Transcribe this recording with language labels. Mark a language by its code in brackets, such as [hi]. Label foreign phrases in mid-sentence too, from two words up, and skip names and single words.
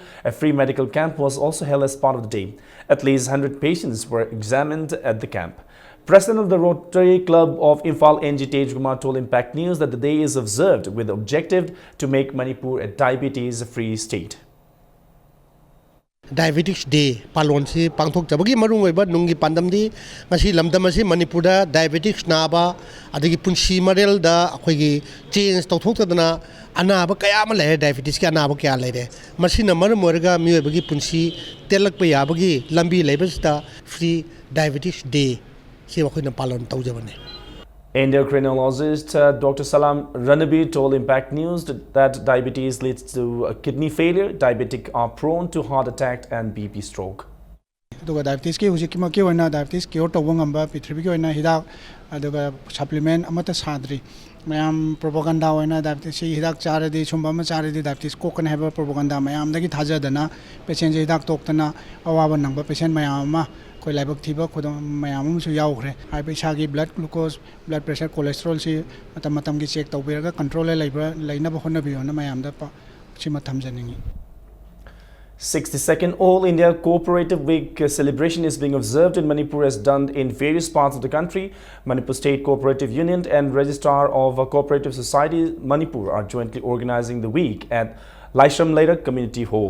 [en] A free medical camp was also held as part of the day. At least 100 patients were examined at the camp. President of the Rotary Club of Imphal, NG Tej Kumar, told Impact News that the day is observed with the objective to make Manipur a diabetes-free state. [mni] Diabetes Day palon si pangthok jabagi marung oiba nungi pandam di ngasi lamdam asi Manipurda diabetes naba adagi punsi marel da akhoi gi change tawthok tadana anaba kaya ma le diabetes ki anaba kya le de masina marum orga miyoibagi punsi telak pa yabagi lambi lebasta [en] free diabetes day [mni] si akhoi na palon tawjabane. [en] Endocrinologist Dr. Salam Ranabir told Impact News that diabetes leads to kidney failure. Diabetic are prone to heart attack and BP stroke. [mni] aduga diabetes ki hujik ki maki oina [en] diabetes cure [mni] tawba ngamba pithribi ki oina hidak aduga supplement amata sadri mayam propaganda oina diabetes si hidak charadi chumba ma charadi diabetes ko kan heba propaganda mayam dagi thajadana patient je hidak toktana awaba nangba patient mayam ma koi laibak thiba khodam mayam su yaugre hai paisa gi [en] blood glucose blood pressure cholesterol [mni] si matam matam gi check tawbiraga control laibra laina ba honna biona mayam da si matam janingi. [en] 62nd All India Cooperative Week celebration is being observed in Manipur as done in various parts of the country. Manipur State Cooperative Union and Registrar of Cooperative Society Manipur are jointly organizing the week at Laishram Lera Community Hall.